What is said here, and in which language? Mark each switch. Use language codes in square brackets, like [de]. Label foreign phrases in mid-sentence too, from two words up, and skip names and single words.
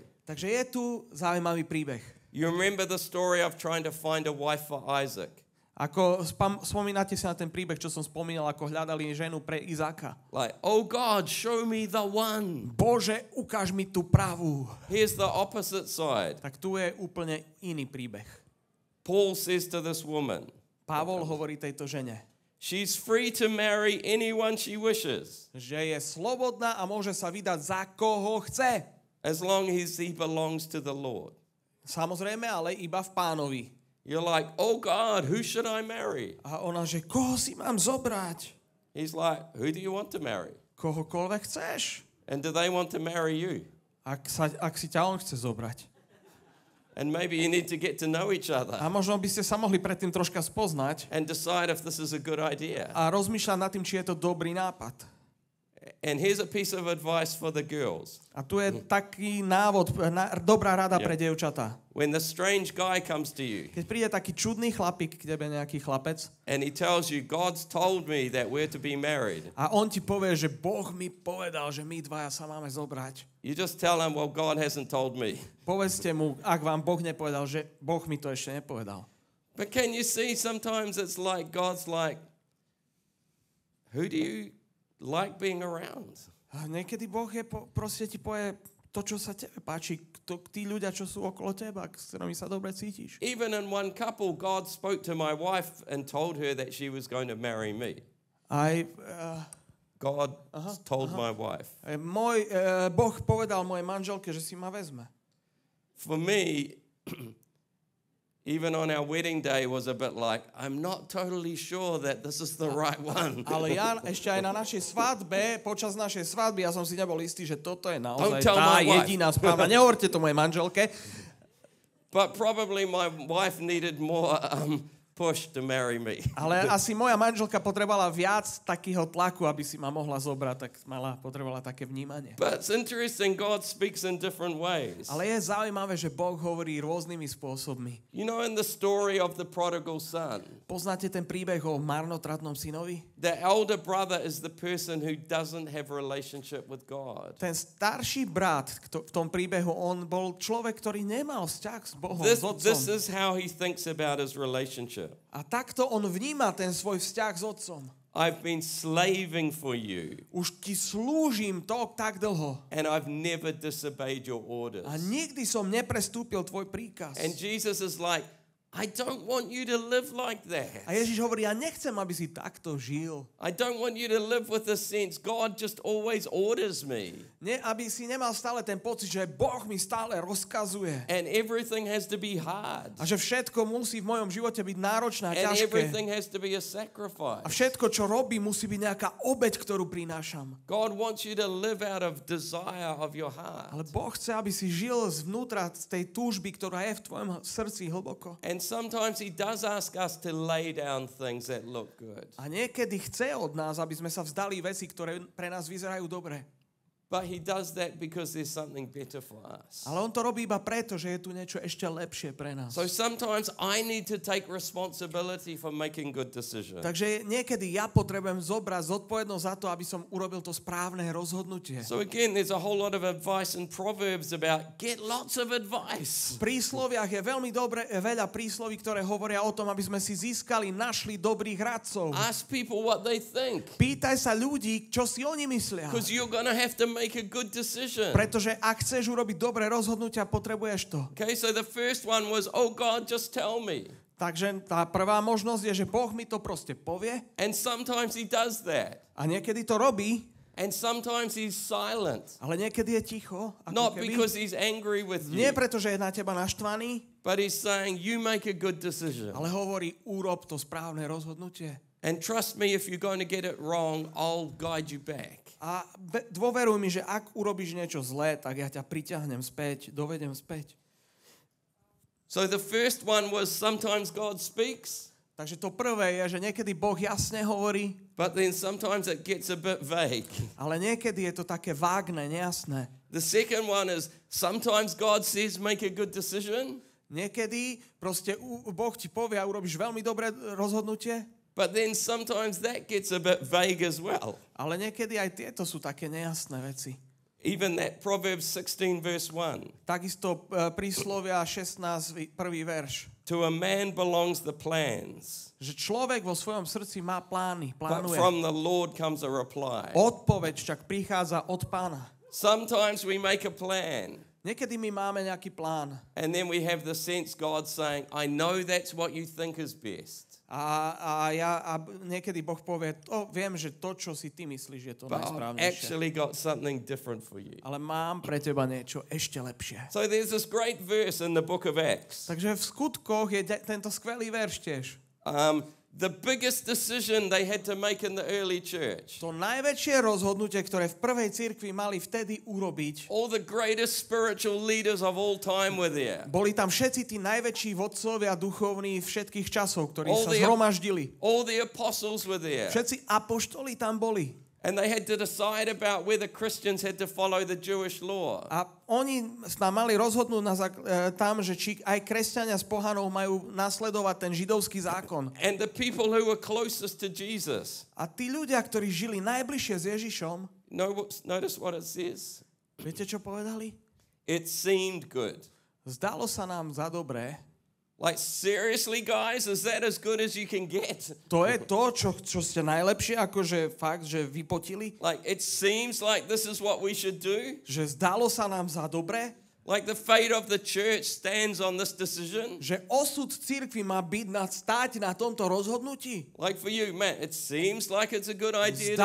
[sk] Takže je tu zaujímavý príbeh. [en] You remember the story of trying to find a wife for Isaac? [sk] Ako spomínate si na ten príbeh, čo som spomínal, ako hľadali ženu pre Izáka. [en] Like, oh God, show me the one. [sk] Bože, ukáž mi tú pravú. [en] Here's the opposite side. [sk] Tak tu je úplne iný príbeh. [en] Paul says to this woman, [sk] Pavol hovorí tejto žene, [en] she's free to marry anyone she wishes, [sk] že je slobodná a môže sa vydať za koho chce. [en] as long as he belongs to the Lord. [sk] Samozrejme, ale iba v Pánovi. [en] You're like, oh God, who should I marry? [sk] A ona, že koho si mám zobrať? [en] He's like, who do you want to marry? [sk] Kohokoľvek chceš. [en] And do they want to marry you? [sk] Ak si ťa on chce zobrať. [en] And maybe you need to get to know each other [sk] A možno by ste sa mohli predtým troška spoznať [en] and decide if this is a good idea. [sk] a rozmýšľať nad tým, či je to dobrý nápad. [en] And here's a piece of advice for the girls. [sk] A tu je taký návod, dobrá rada pre dievčatá. [en] When the strange guy comes to you [sk] Keď príde taký čudný chlapík k tebe, nejaký chlapec, [en] and he tells you, God's told me that we're to be married, [sk] a on ti povie, že Boh mi povedal, že my dvaja sa máme zobrať. [en] you just tell him, well, God hasn't told me. [sk] Povedzte mu, ak vám Boh nepovedal, že Boh mi to ešte nepovedal. [en] But can you see sometimes it's like God's like, who do you like being around? [sk] A niekedy Boh proste ti povie to, čo sa tebe páči, tí ľudia, čo sú okolo teba, s ktorými sa dobre cítiš. [en] Even in one couple, God spoke to my wife and told her that she was going to marry me. [sk] Aj [en] God told my wife. [sk] Boh povedal mojej manželke, že si ma vezme. [en] For me, even on our wedding day was a bit like, I'm not totally sure that this is the right one. [sk] Ale ja ešte aj na našej svadbe, počas našej svadby, ja som si nebol istý, že toto je naozaj [en] Don't tell [sk] tá [en] my wife. [sk] jediná správna. Nehovorte to mojej manželke. [en] But probably my wife needed more push to marry me. [sk] Ale asi moja manželka potrebovala viac takého tlaku, aby si ma mohla zobrať, tak potrebovala také vnímanie. [en] But it's interesting, God speaks in different ways. [sk] Ale je zaujímavé, že Boh hovorí rôznymi spôsobmi. [en] You know, in the story of the prodigal son, [sk] Poznáte ten príbeh o marnotratnom synovi? [en] the elder brother is the person who doesn't have a relationship with God. [sk] Ten starší brat v tom príbehu, on bol človek, ktorý nemal vzťah s Bohom, [en] This [sk] s otcom. [en] is how he thinks about his relationship. [sk] A takto on vníma ten svoj vzťah s otcom. [en] I've been slaving for you. [sk] Už ti slúžim tak dlho. [en] And I've never disobeyed your orders. [sk] A nikdy som neprestúpil tvoj príkaz. [en] And Jesus is like, I don't want you to live like that. [sk] A Ježiš hovorí, ja nechcem, aby si takto žil. [en] I don't want you to live with the sense God just always orders me. [sk] Aby si nemal stále ten pocit, že Boh mi stále rozkazuje. [en] And everything has to be hard. [sk] A že všetko musí v mojom živote byť náročné a [en] And [sk] ťažké. [en] everything has to be a sacrifice. [sk] A všetko, čo robím, musí byť nejaká obeť, ktorú prinášam. [en] God wants you to live out of desire of your heart. [sk] Ale Boh chce, aby si žil zvnútra z tej túžby, ktorá je v tvojom srdci hlboko. [en] And sometimes he does ask us to lay down things that look good. [sk] A niekedy chce od nás, aby sme sa vzdali veci, ktoré pre nás vyzerajú dobre. [en] But he does that because there's something better for us. [sk] Ale on to robí iba preto, že je tu niečo ešte lepšie pre nás. [en] So sometimes I need to take responsibility for making good decisions. [sk] Takže niekedy ja potrebujem zobrať zodpovednosť za to, aby som urobil to správne rozhodnutie. [en] So again, there's a whole lot of advice in Proverbs about get lots of advice. [sk] V prísloviach je veľmi veľa prísloví, ktoré hovoria o tom, aby sme si získali, našli dobrých radcov. [en] Ask people what they think. [sk] Pýtaj sa ľudí, čo si oni myslia. [en] Because you're going to have to make a good decision. [sk] Pretože ak chceš urobiť dobré rozhodnutia, potrebuješ to. [en] Okay, so the first one was, oh God, just tell me. [sk] Takže tá prvá možnosť je, že Boh mi to proste povie. [en] And sometimes he does that. [sk] A niekedy to robí. [en] And sometimes he's silent. [sk] Ale niekedy je ticho. [en] Not because he's angry with you. [sk] Nie preto, že je na teba naštvaný. [en] But he's saying, you make a good decision. [sk] Ale hovorí, urob to správne rozhodnutie. [en] And trust me, if you're going to get it wrong, I'll guide you back. [sk] A dôveruj mi, že ak urobíš niečo zlé, tak ja ťa priťahnem späť, dovedem späť. [en] So the first one was sometimes God speaks. [sk] Takže to prvé je, že niekedy Boh jasne hovorí, [en] But then sometimes it gets a bit vague. [sk] ale niekedy je to také vágne, nejasné. [en] The second one is sometimes God says make a good decision. [sk] Niekedy proste Boh ti povie a urobíš veľmi dobré rozhodnutie, [en] But then sometimes that gets a bit vague as well. [sk] ale niekedy aj tieto sú také nejasné veci. [en] Even that Proverbs 16 verse 1. [sk] Takisto príslovia 16, prvý verš. [en] To a man belongs the plans, [sk] Že človek vo svojom srdci má plány, [en] but [sk] plánuje. [en] from the Lord comes a reply. [sk] Odpoveď však prichádza od Pána. [en] Sometimes we make a plan, [sk] Niekedy my máme nejaký plán [en] and then we have the sense God saying, I know that's what you think is best. [sk] a niekedy Boh povie, viem, že to, čo si ty myslíš, je to [en] But I've [sk] najsprávnejšie. [en] actually got something different for you. [sk] Ale mám pre teba niečo ešte lepšie. [en] So there's this great verse in the book of Acts. [sk] Takže v skutkoch je tento skvelý verš tiež. [en] The biggest decision they had to make in the early church. [sk] To najväčšie rozhodnutie, ktoré v prvej cirkvi mali vtedy urobiť, [en] All the greatest spiritual leaders of all time were there. [sk] boli tam všetci tí najväčší vodcovia duchovní všetkých časov, ktorí [en] All [sk] sa [en] the- [sk] zhromaždili. [en] All the apostles were there. [sk] Všetci apoštoli tam boli. [en] And they had to decide about whether Christians had to follow the Jewish law. [sk] A oni sa mali rozhodnúť tam, že či aj kresťania z pohanov majú nasledovať ten židovský zákon. [en] And the people who were closest to Jesus. [sk] A tí ľudia, ktorí žili najbližšie s Ježišom, [en] Notice what it says. [sk] viete, čo povedali? [en] It seemed good. [sk] Zdalo sa nám za dobré. [en] Like, seriously, guys, is that as good as you can get? [sk] To je to, čo ste najlepšie, akože fakt, že vypotili. [en] Like, it seems like this is what we should do. [sk] Že zdalo sa nám za dobré. [en] Like, the fate of the church stands on this decision. [sk] Že osud cirkvi má byť stáť na tomto rozhodnutí. [en] Like, for you, man, it seems like it's a good idea to